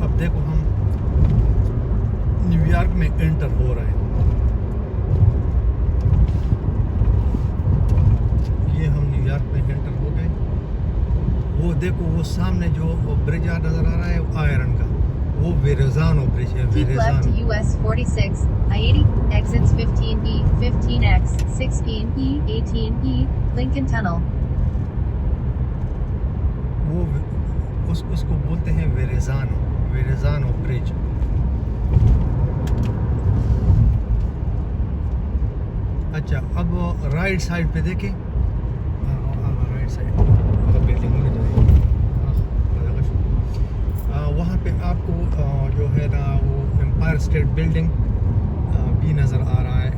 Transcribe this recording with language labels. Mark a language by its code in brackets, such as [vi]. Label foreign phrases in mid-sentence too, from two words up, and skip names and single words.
[hi] अब देखो हम न्यूयॉर्क में एंटर हो रहे हैं। ये हम न्यूयॉर्क में एंटर हो गए। वो देखो वो सामने जो वो ब्रिज नज़र आ रहा है आयरन का, वो वेरेजानो ब्रिज है। [en] Keep left to US 46, I-80, exits 15E, 15X, 16E, 18E, Lincoln Tunnel. [hi] वो उसको बोलते हैं वेरेजानो ब्रिज। अच्छा, अब [en] right side [hi] पे देखें, [en] right side building [hi] में वहाँ पे आपको जो है ना वो एम्पायर स्टेट बिल्डिंग भी नज़र आ रहा है।